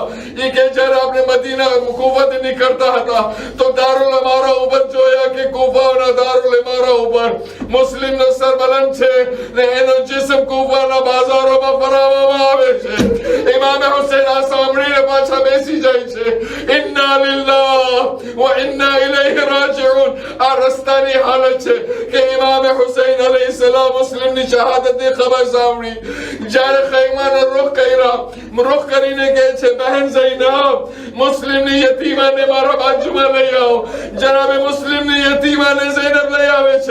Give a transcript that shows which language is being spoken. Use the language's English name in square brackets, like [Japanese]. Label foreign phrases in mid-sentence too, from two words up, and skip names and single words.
[Gujarati] એ કે જ્યારે આપણે મદીના કૂફાથી નીકળતા હતા તો દારુલ અમારા ઉપર જોયા કે કૂફાના દારુલ અમારા ઉપર મુસ્લિમનો સર બલંદ છે ને એનો જિસ્મ કૂફાના બાજારોમાં ફરાવવામાં આવે છે. ઇમામ હુસૈન આ સાંભળીને પાછા બેસી જાય છે. [Arabic] إنا لله وإنا إليه راجعون. [Gujarati] आ रસ્તાની હાલત છે કે ઇમામ હુસૈન અલૈહિસ્સલામ મુસ્લિમની શહાદતની ખબર સાંભળી, જ્યારે ખૈમાનો રૂખ કરીને કહે છે, બહેન ઝૈનબ, મુસ્લિમની યતીમાને મારા બાજુમાં લઈ આવો। જનાબે મુસ્લિમની યતીમાને ઝૈનબ લઈ આવે છે।